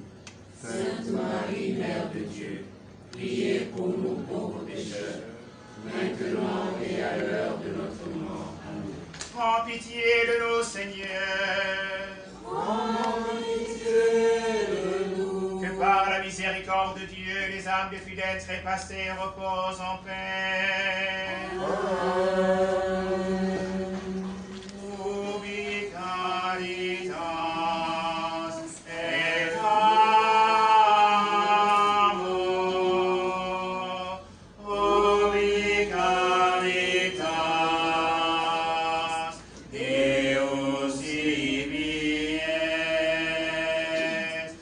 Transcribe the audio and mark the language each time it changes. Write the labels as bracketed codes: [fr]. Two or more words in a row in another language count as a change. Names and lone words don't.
[fr] Sainte Marie, Mère de Dieu, priez pour nous pauvres pécheurs, maintenant et à l'heure de notre mort. Amen. Prends pitié de nous, Seigneur. Prends pitié de nous. Que par la miséricorde de Dieu, les âmes des fidèles trépassés reposent en paix. Amen. [la] Ubi caritas et amor. Ubi caritas Deus ibi est.